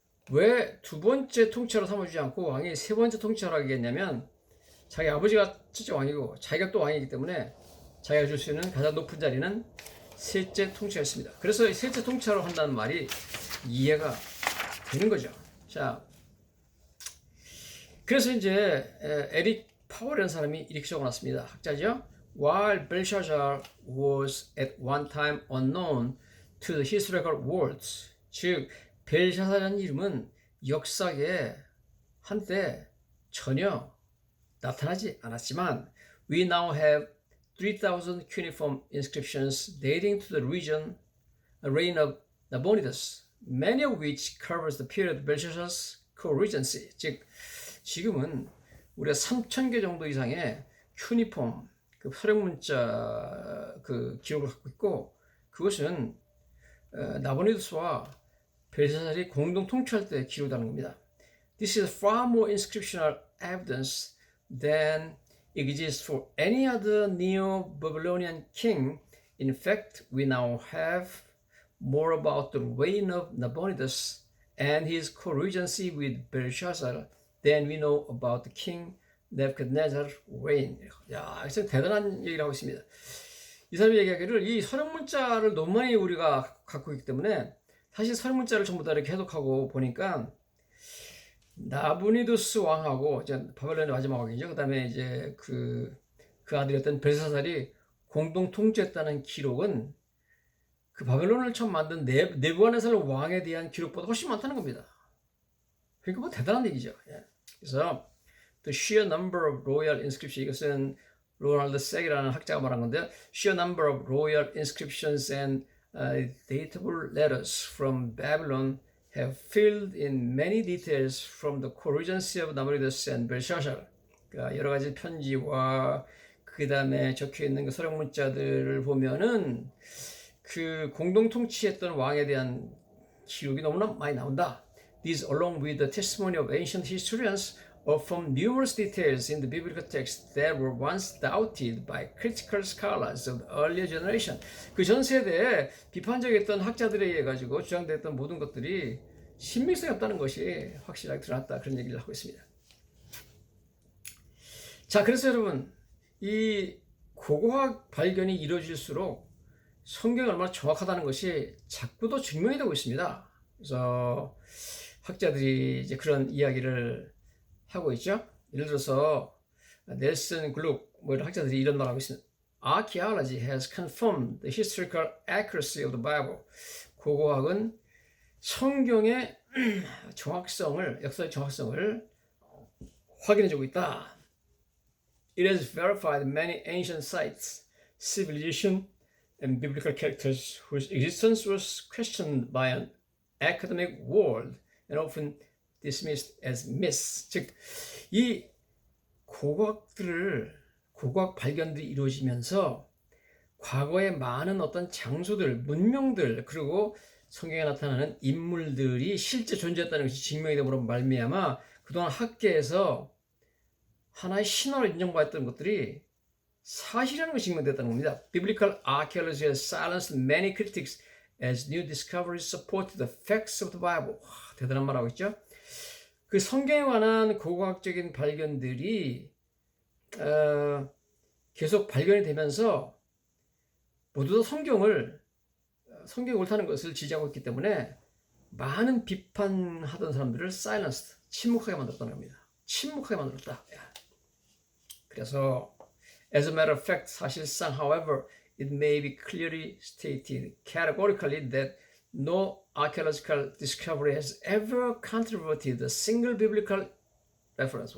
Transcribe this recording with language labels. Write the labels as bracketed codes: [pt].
[ko] 왜 두 번째 통치자로 삼아주지 않고 왕이 세 번째 통치자로 하겠냐면 자기 아버지가 첫째 왕이고 자기가 또 왕이기 때문에 자기가 줄 수 있는 가장 높은 자리는 셋째 통치자였습니다. 그래서 셋째 통치자로 한다는 말이 이해가 되는 거죠. 자, 그래서 이제 에릭 파월이라는 사람이 이렇게 적어놨습니다. 학자죠. [en] While Belshazzar was at one time unknown to the historical world, [ko] 즉 벨샤살이라는 이름은 역사에 한때 전혀 나타나지 않았지만 [en] we now have 3,000 cuneiform inscriptions dating to the reign of Nabonidus, many of which covers the period of Belshazzar's co-regency. [ko] 즉 지금은 우리가 3,000개 정도 이상의 큐니폼 그 서령 문자 그 기록을 갖고 있고 그것은 나보니두스와 벨사살이 공동 통치할 때 기록하는 겁니다. [en] This is far more inscriptional evidence than exists for any other Neo-Babylonian king. In fact, we now have more about the reign of Nabonidus and his co-regency with Belshazzar than we know about the king Nebuchadnezzar's reign. [ko] 야, 이거 대단한 얘기를 하고 있습니다. 이 사람이 얘기하기를 이 서령 문자를 너무 많이 우리가 갖고 있기 때문에 사실 서령 문자를 전부 다 이렇게 해석하고 보니까 나부니두스 왕하고 이제 바벨론의 마지막 왕이죠. 그다음에 이제 그 아들이었던 벨사살이 공동 통치했다는 기록은 그 바벨론을 처음 만든 네부갓네살 왕에 대한 기록보다 훨씬 많다는 겁니다. 그러니까 뭐 대단한 얘기죠. 예. 그래서 [en] the sheer number of royal inscriptions, [ko] 이것은 로널드 색이라는 학자가 말한 건데요. [en] sheer number of royal inscriptions and datable letters from Babylon have filled in many details from the co-regency of Nabonidus and Belshazzar. [ko] 그러니까 여러 가지 편지와 그 다음에 적혀 있는 그 서령 문자들을 보면은 그 공동 통치했던 왕에 대한 기록이 너무나 많이 나온다. [en] These, along with the testimony of ancient historians, or from numerous details in the biblical text that were once doubted by critical scholars of the earlier generation. [ko] 그 전 세대에 비판적이었던 학자들에 의해 가지고 주장됐던 모든 것들이 신빙성이 없다는 것이 확실하게 드러났다. 그런 얘기를 하고 있습니다. 자, 그래서 여러분, 이 고고학 발견이 이루어질수록 성경이 얼마나 정확하다는 것이 자꾸 더 증명이 되고 있습니다. 그래서 학자들이 이제 그런 이야기를 하고 있죠. 예를 들어서 넬슨 글룩 이런 학자들이 이런 말을 하고 있습니다. [en] Archaeology has confirmed the historical accuracy of the Bible. [ko] 고고학은 성경의 정확성을, 역사의 정확성을 확인해주고 있다. [en] It has verified many ancient sites, civilization, and biblical characters whose existence was questioned by an academic world and often dismissed as myths. [ko] 즉, 이 고고학 발견들이 이루어지면서 과거의 많은 어떤 장소들, 문명들, 그리고 성경에 나타나는 인물들이 실제 존재했다는 것이 증명이 됨으로 말미암아 그동안 학계에서 하나의 신화로 인정받았던 것들이 사실이라는 것이 증명됐다는 겁니다. [en] Biblical archaeology has silenced many critics as new discoveries supported the facts of the Bible. [ko] 와, 대단한 말하고 있죠. 그 성경에 관한 고고학적인 발견들이 계속 발견이 되면서 모두 다 성경이 옳다는 것을 지지하고 있기 때문에 많은 비판하던 사람들을 silenced, 침묵하게 만들었다는 겁니다. 침묵하게 만들었다. [en] 그래서 as a matter of fact, [ko] 사실상, [en] however, it may be clearly stated categorically that no archaeological discovery has ever controverted a single biblical reference.